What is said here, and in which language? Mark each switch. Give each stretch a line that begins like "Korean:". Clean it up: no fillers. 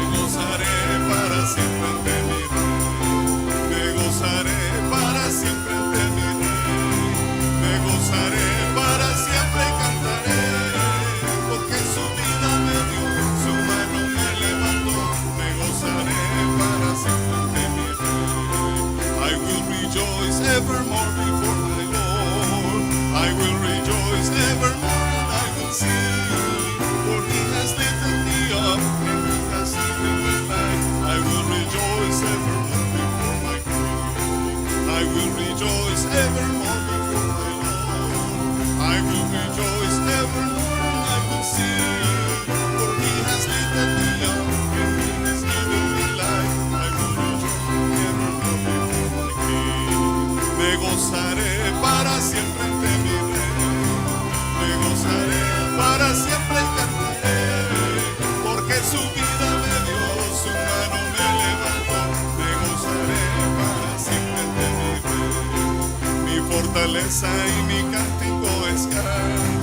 Spanish: Me gozaré para siempre ante mi rey. Me gozaré para siempre ante mi rey. Me gozaré para siempre cantaré. Porque su vida me dio, su mano me levantó. Me gozaré para siempre ante mi rey.
English: I will rejoice evermore before my Lord. I will rejoice evermore and I will sing. For he has lifted me up and he has given me life. I will rejoice evermore before my King. I will rejoice evermore before my Lord. I will rejoice evermore and I will sing. For he has lifted me up and he has given me life. I will rejoice evermore before my King.
Spanish: Me gozaré para siempre ante mi rey. Me gozaré para siempre cantaré. Porque su vida me dio, su mano me levantó. Me gozaré para siempre ante mi rey. Mi fortaleza y mi cántico es gran.